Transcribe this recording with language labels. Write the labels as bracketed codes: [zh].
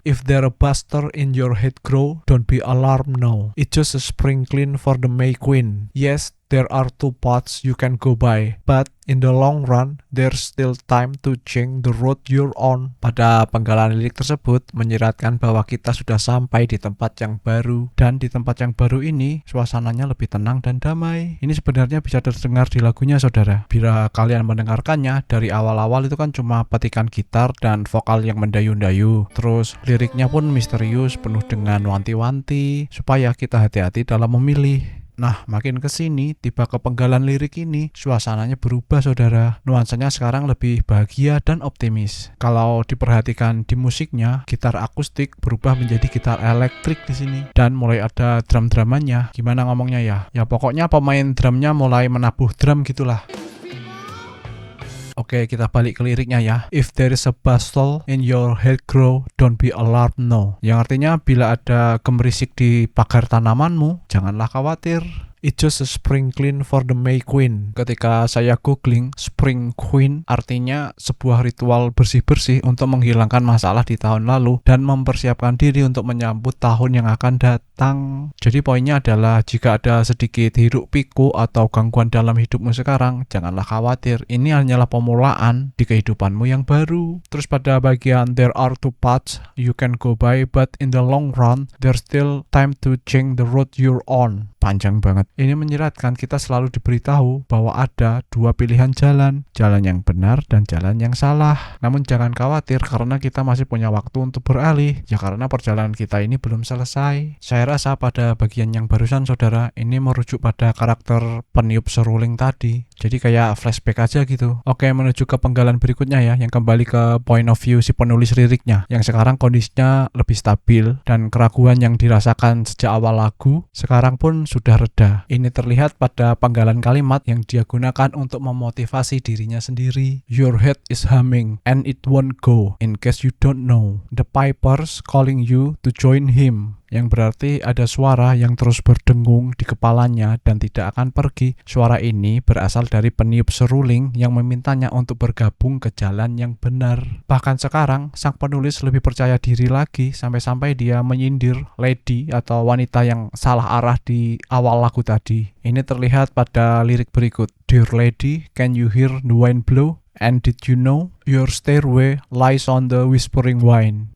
[en] If there a buster in your head grow, don't be alarmed now. It's just a sprinkling for the May Queen. Yes, there are two paths you can go by, but in the long run, there's still time to change the road you're on. [id] Pada penggalan lirik tersebut menyiratkan bahwa kita sudah sampai di tempat yang baru, dan di tempat yang baru ini suasananya lebih tenang dan damai. Ini sebenarnya bisa terdengar di lagunya, saudara. Bila kalian mendengarkannya, dari awal-awal itu kan cuma petikan gitar dan vokal yang mendayu-dayu. Terus liriknya pun misterius, penuh dengan wanti-wanti, supaya kita hati-hati dalam memilih. Nah, makin kesini, tiba ke penggalan lirik ini, suasananya berubah, saudara. Nuansanya sekarang lebih bahagia dan optimis. Kalau diperhatikan di musiknya, gitar akustik berubah menjadi gitar elektrik di sini. Dan mulai ada drum-drumannya. Gimana ngomongnya ya? Ya pokoknya pemain drumnya mulai menabuh drum gitulah. Oke, kita balik ke liriknya ya. [en] If there is a bustle in your head grow, don't be alarmed no. [id] Yang artinya bila ada gemerisik di pagar tanamanmu, janganlah khawatir. [en] It's just a sprinkling for the May Queen. [id] Ketika saya googling, Spring Queen artinya sebuah ritual bersih-bersih untuk menghilangkan masalah di tahun lalu dan mempersiapkan diri untuk menyambut tahun yang akan datang. Jadi poinnya adalah jika ada sedikit hiruk pikuk atau gangguan dalam hidupmu sekarang, janganlah khawatir. Ini hanyalah pemulaan di kehidupanmu yang baru. Terus pada bagian [en] there are two paths you can go by, but in the long run, there's still time to change the road you're on. [id] Panjang banget. Ini menyiratkan kita selalu diberitahu bahwa ada dua pilihan jalan yang benar dan jalan yang salah. Namun jangan khawatir karena kita masih punya waktu untuk beralih, ya karena perjalanan kita ini belum selesai. Saya rasa pada bagian yang barusan, saudara, ini merujuk pada karakter peniup seruling tadi. Jadi kayak flashback aja gitu. Oke, menuju ke penggalan berikutnya ya, yang kembali ke point of view si penulis liriknya, yang sekarang kondisinya lebih stabil dan keraguan yang dirasakan sejak awal lagu sekarang pun sudah reda. Ini terlihat pada penggalan kalimat yang dia gunakan untuk memotivasi dirinya sendiri. [en] Your head is humming and it won't go. In case you don't know, the piper's calling you to join him. [id] yang berarti ada suara yang terus berdengung di kepalanya dan tidak akan pergi. Suara ini berasal dari peniup seruling yang memintanya untuk bergabung ke jalan yang benar. Bahkan sekarang, sang penulis lebih percaya diri lagi sampai-sampai dia menyindir lady atau wanita yang salah arah di awal lagu tadi. Ini terlihat pada lirik berikut. [en] Dear lady, can you hear the wind blow? And did you know your stairway lies on the whispering wind?